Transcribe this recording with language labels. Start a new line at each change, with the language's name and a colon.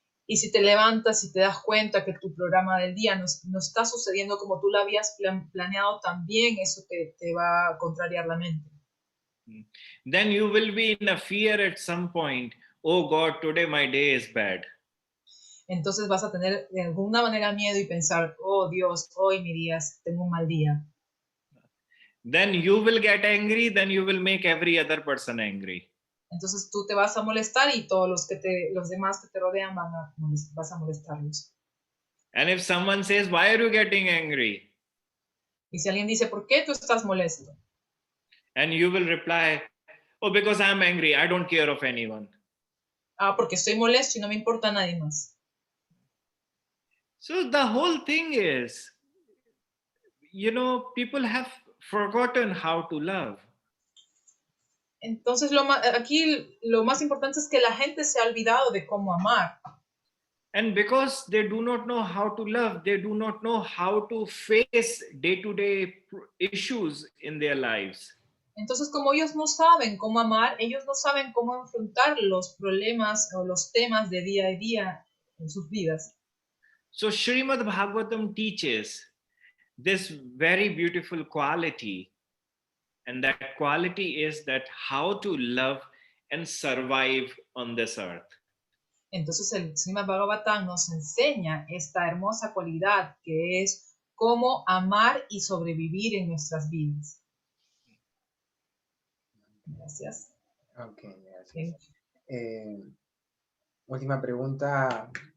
Spanish: Y si te levantas y te das cuenta que tu programa del día no está sucediendo como tú lo habías planeado, también eso te va a contrariar la mente.
English: Then you will be in a fear at some point. Oh God, today my day is bad.
Spanish: Entonces vas a tener de alguna manera miedo y pensar, oh Dios, hoy mi día, tengo un mal día.
English: Then you will get angry, then you will make every other person angry.
Spanish: Entonces tú te vas a molestar y todos los demás que te rodean vas a molestarlos.
English: And if someone says, why are you getting angry?
Spanish: Y si alguien dice, ¿por qué tú estás molesto?
English: And you will reply, oh, because I'm angry, I don't care of anyone.
Spanish: Porque estoy molesto y no me importa a nadie más.
English: So the whole thing is, people have forgotten how to love.
Spanish: Entonces aquí lo más importante es que la gente se ha olvidado de cómo amar.
English: And because they do not know how to love, they do not know how to face day-to-day issues in their lives.
Spanish: Entonces, como ellos no saben cómo amar, ellos no saben cómo enfrentar los problemas o los temas de día a día en sus vidas.
English: So Srimad Bhagavatam teaches this very beautiful quality, and that quality is that how to love and survive on this earth.
Spanish: Entonces el Srimad Bhagavatam nos enseña esta hermosa cualidad que es cómo amar y sobrevivir en nuestras vidas. Gracias. Ok, gracias. Última pregunta.